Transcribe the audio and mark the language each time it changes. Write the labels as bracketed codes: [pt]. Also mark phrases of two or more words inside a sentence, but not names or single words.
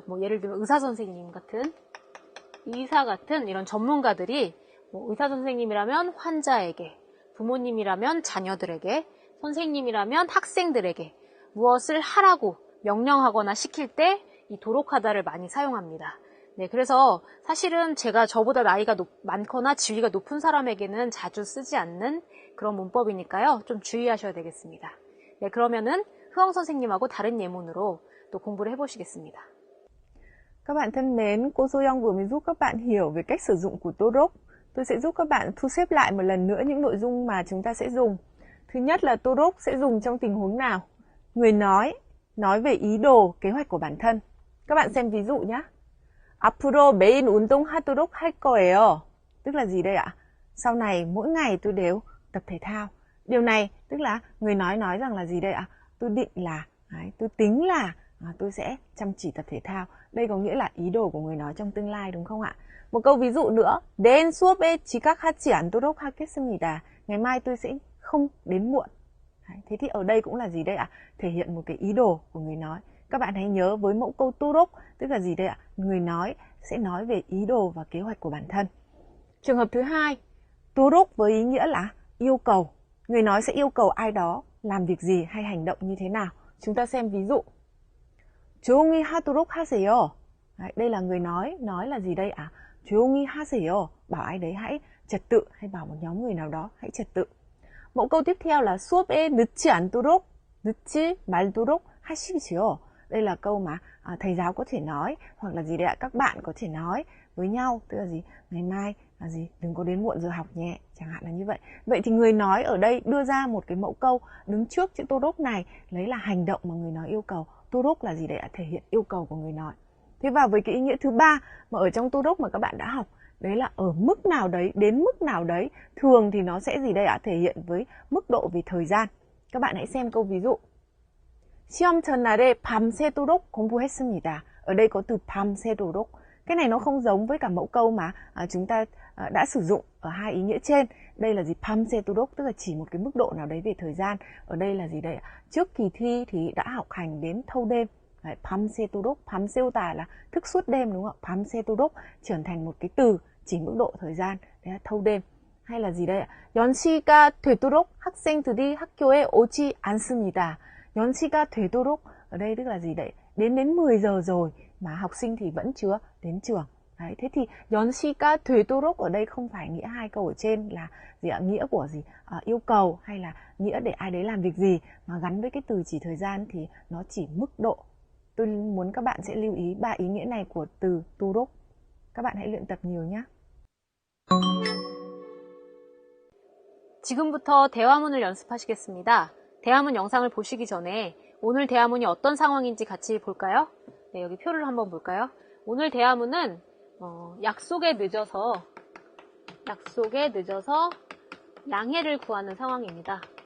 [ko] 예를 들면 의사 선생님 같은, 의사 같은 이런 전문가들이 의사 선생님이라면 환자에게, 부모님이라면 자녀들에게, 선생님이라면 학생들에게 무엇을 하라고 명령하거나 시킬 때 이 도록하다를 많이 사용합니다. 네, 그래서 사실은 제가 저보다 나이가 많거나 지위가 높은 사람에게는 자주 쓰지 않는 그런 문법이니까요. 좀 주의하셔야 되겠습니다. 네, 그러면은 흐엉 선생님하고 다른 예문으로 또 공부를 해보시겠습니다. [vi] Các bạn thân mến, cô Soyoung vừa mới giúp các bạn hiểu về cách sử dụng của Torok. Tôi sẽ giúp các bạn thu xếp lại một lần nữa những nội dung mà chúng ta sẽ dùng. Thứ nhất là Torok sẽ dùng trong tình huống nào? Người nói về ý đồ, kế hoạch của bản thân. Các bạn xem ví dụ nhé. [ko] 앞으로 매일 운동하도록 할 거예요. [vi] Tức là gì đây ạ? Sau này mỗi ngày tôi đều tập thể thao. Điều này tức là người nói rằng là gì đây ạ? Tôi định là, tôi tính là tôi sẽ chăm chỉ tập thể thao. Đây có nghĩa là ý đồ của người nói trong tương lai, đúng không ạ? Một câu ví dụ nữa. [ko] 내일 수업에 지각하지 않도록 하겠습니다. [vi] Ngày mai tôi sẽ không đến muộn. Thế thì ở đây cũng là gì đây ạ? Thể hiện một cái ý đồ của người nói. Các bạn hãy nhớ với mẫu câu torok, tức là gì đây ạ? Người nói sẽ nói về ý đồ và kế hoạch của bản thân. Trường hợp thứ hai, torok với ý nghĩa là yêu cầu. Người nói sẽ yêu cầu ai đó làm việc gì hay hành động như thế nào. Chúng ta xem ví dụ. [ko] 조용히 하도록 하세요. [vi] Đấy, đây là người nói là gì đây ạ? [ko] 조용히 하세요. [vi] Bảo ai đấy hãy trật tự, hay bảo một nhóm người nào đó hãy trật tự. Mẫu câu tiếp theo là [ko] 수업에 늦지 않도록, 늦지 말도록 하십시오. [vi] Đây là câu mà thầy giáo có thể nói, hoặc là gì đấy ạ? Các bạn có thể nói với nhau, tức là gì? Ngày mai là gì? Đừng có đến muộn giờ học nhé, chẳng hạn là như vậy. Vậy thì người nói ở đây đưa ra một cái mẫu câu đứng trước chữ torok này, lấy là hành động mà người nói yêu cầu. Torok là gì đấy ạ? Thể hiện yêu cầu của người nói. Thế vào với cái ý nghĩa thứ ba mà ở trong torok mà các bạn đã học, đấy là ở mức nào đấy, đến mức nào đấy. Thường thì nó sẽ gì đây ạ? Thể hiện với mức độ về thời gian. Các bạn hãy xem câu ví dụ. [ko] 시험 전날에 밤새도록 공부했습니다. [vi] Ở đây có từ 밤새도록. Cái này nó không giống với cả mẫu câu mà chúng ta đã sử dụng ở hai ý nghĩa trên. Đây là gì? 밤새도록 tức là chỉ một cái mức độ nào đấy về thời gian. Ở đây là gì đây ạ? Trước kỳ thi thì đã học hành đến thâu đêm. Đấy, [ko] 밤새도록, 밤새우다 [vi] là thức suốt đêm, đúng không ạ? 밤새도록 trở thành một cái từ chỉ mức độ thời gian, đấy là thâu đêm. Hay là gì đây ạ? [ko] 연시가 되도록 학생들이 학교에 오지 않습니다. 연시가 되도록 [vi] ở đây tức là gì đấy? Đến 10 giờ rồi mà học sinh thì vẫn chưa đến trường. Đấy, thế thì [ko] 연시가 되도록 [vi] ở đây không phải nghĩa hai câu ở trên là gì ạ? Nghĩa của gì? Yêu cầu hay là nghĩa để ai đấy làm việc gì, mà gắn với cái từ chỉ thời gian thì nó chỉ mức độ. Tôi muốn các bạn sẽ lưu ý 3 ý nghĩa này của từ torok. Các bạn hãy luyện tập nhiều nhé. [ko] 지금부터 대화문을 연습하시겠습니다. 대화문 영상을 보시기 전에 오늘 대화문이 어떤 상황인지 같이 볼까요? 네, 여기 표를 한번 볼까요? 오늘 대화문은 약속에 늦어서 양해를 구하는 상황입니다.